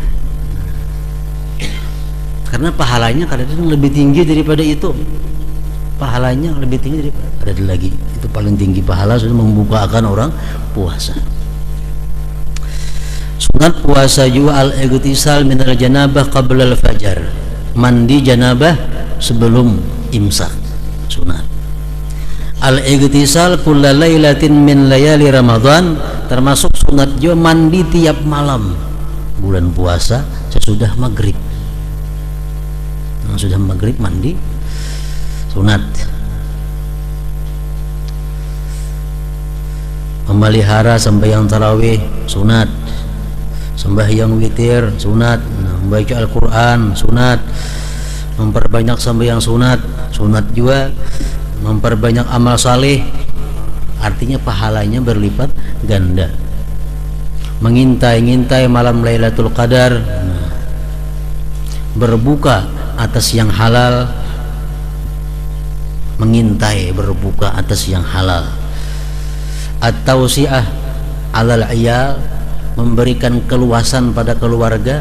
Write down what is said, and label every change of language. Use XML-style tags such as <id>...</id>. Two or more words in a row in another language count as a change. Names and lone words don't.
<ms>Karena pahalanya kadang-kadang lebih tinggi daripada itu. Pahalanya lebih tinggi daripada ada lagi. Itu paling tinggi pahala sudah membukakan orang puasa. Sunat puasa juga</ms> <ar>الاغتسال من الجنابة قبل الفجر.</ar> <ms>Mandi janabah sebelum imsak.</ms> <ar>Sunat. الاغتسال كل ليلة من ليالي رمضان,</ar> <ms>termasuk sunat juga mandi tiap malam bulan puasa sesudah maghrib. Nah, sudah maghrib mandi sunat. Memelihara sembahyang tarawih sunat. Sembahyang witir sunat. Membaca Al-Quran sunat. Memperbanyak sembahyang sunat. Sunat juga memperbanyak amal saleh, artinya pahalanya berlipat ganda. Mengintai-ngintai malam Lailatul Qadar, berbuka atas yang halal, mengintai berbuka atas yang halal.</ms> <ar>التوسعة على العيال,</ar> <ms>memberikan keluasan pada keluarga.</ms>